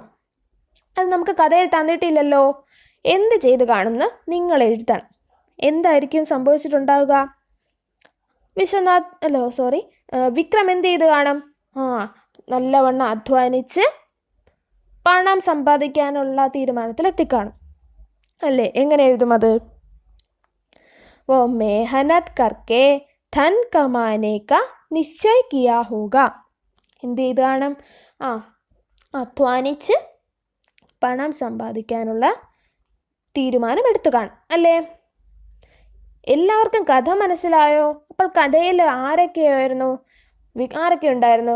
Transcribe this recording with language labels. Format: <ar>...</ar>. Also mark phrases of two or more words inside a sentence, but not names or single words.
<ml>അത് നമുക്ക് കഥയിൽ തന്നിട്ടില്ലല്ലോ. എന്ത് ചെയ്ത് കാണും എന്ന് നിങ്ങൾ എഴുതണം. എന്തായിരിക്കും സംഭവിച്ചിട്ടുണ്ടാവുക? വിക്രം എന്ത് ചെയ്ത് കാണും? നല്ലവണ്ണം അധ്വാനിച്ച് പണം സമ്പാദിക്കാനുള്ള തീരുമാനത്തിൽ എത്തിക്കാണും അല്ലേ? എങ്ങനെ എഴുതും അത്?</ml> <hi>वो मेहनत करके धन कमाने का निश्चय किया होगा.</hi> <ml>എന്ത് ചെയ്ത് കാണും? അധ്വാനിച്ച് പണം സമ്പാദിക്കാനുള്ള തീരുമാനം എടുത്തു കാണും അല്ലേ? എല്ലാവർക്കും കഥ മനസ്സിലായോ? അപ്പോൾ കഥയിൽ ആരൊക്കെ ഉണ്ടായിരുന്നു?</ml>